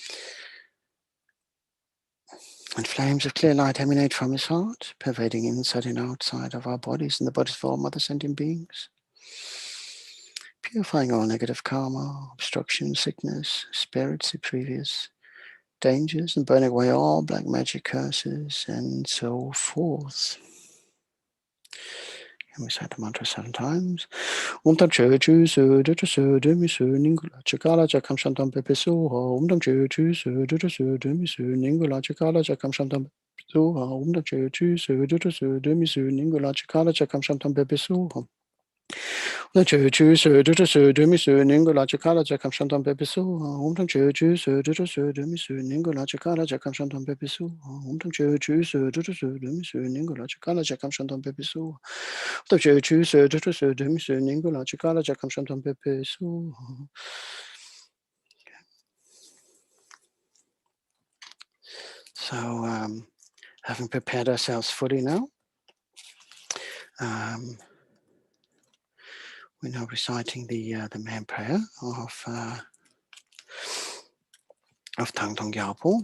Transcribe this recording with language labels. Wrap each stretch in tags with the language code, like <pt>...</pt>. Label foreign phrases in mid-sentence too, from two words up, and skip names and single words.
<en>And flames of clear light emanate from his heart, pervading inside and outside of our bodies and the bodies of all mother sentient beings, purifying all negative karma, obstruction, sickness, spirits, previous dangers, and burning away all black magic curses and so forth. And we say the mantra 7 times.</en> <sa>Om tam chu chu su du su du mi su ningula chakala jakam shantam pepe su ho. Om tam chu chu su du su du mi su ningula chakala jakam shantam su ho. Om tam chu chu su du su du mi su ningula chakala jakam shantam pepe su ho. Om tam chu chu su du su du mi su ningula chakala jakam shantam pepe su ho. Om tam chu chu su du su du mi su ningula chakala jakam shantam pepe su ho. Om tam chu chu su du su du mi su ningula chakala jakam shantam pepe su ho.</sa> <en>So having prepared ourselves fully now, we're now reciting the main prayer of Thangtong Gyalpo.</en>